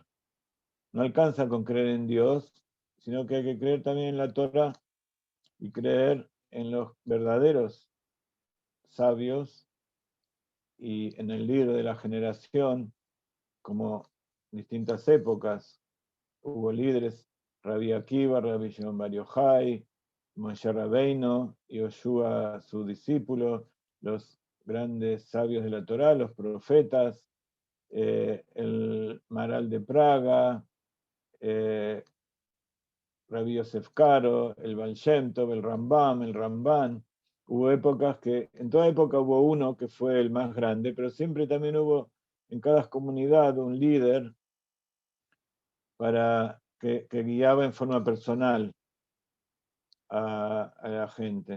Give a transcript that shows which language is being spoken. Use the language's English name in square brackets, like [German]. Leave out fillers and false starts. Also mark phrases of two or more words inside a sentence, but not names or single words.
[Spanish] No alcanza con creer en Dios, sino que hay que creer también en la Torah y creer en los verdaderos sabios y en el libro de la generación, como distintas épocas. Hubo líderes, Rabbi Akiva, Rabbi Shimon Bar Yochai, Moshe Rabbeinu, Yoshua, su discípulo, los grandes sabios de la Torá, los profetas, el Maral de Praga, Rabbi Yosef Karo, el Baal Shem Tov, el Rambam, el Ramban. Hubo épocas que, en toda época hubo uno que fue el más grande, pero siempre también hubo en cada comunidad un líder que guiaba en forma personal a la gente.